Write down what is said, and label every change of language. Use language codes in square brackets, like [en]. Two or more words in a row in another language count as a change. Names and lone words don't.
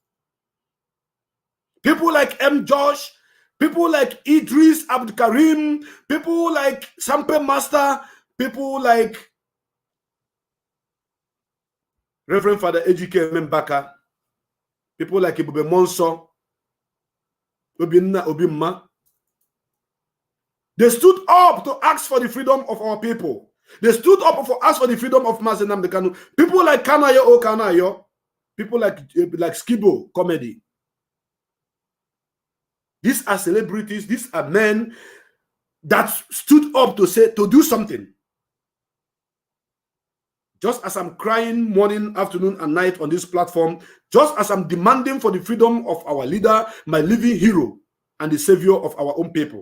[en] People like M. Josh, people like Idris Abdul Karim, people like Sampe Master, people like Reverend Father Ejike Mbaka, people like Ibube Monso, Obinna Obimma. They stood up to ask for the freedom of our people. They stood up for ask for the freedom of Mazi Nnamdi. People like Kanayo O Kanayo, people like Skibo Comedy. These are celebrities, these are men that stood up to do something. Just as I'm crying morning, afternoon, and night on this platform, just as I'm demanding for the freedom of our leader, my living hero, and the savior of our own people.